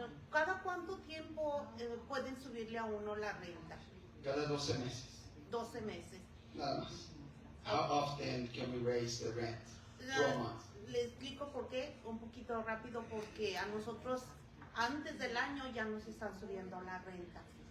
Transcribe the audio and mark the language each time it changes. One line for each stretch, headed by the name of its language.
Spanish: ¿Cada cuánto tiempo pueden subirle a uno la renta? Cada 12 meses, 12 meses. nada más.
English: How often can we raise the rent? 12 months.
Spanish: Le explico por qué, un poquito rápido, porque a nosotros antes del año ya nos están subiendo la renta.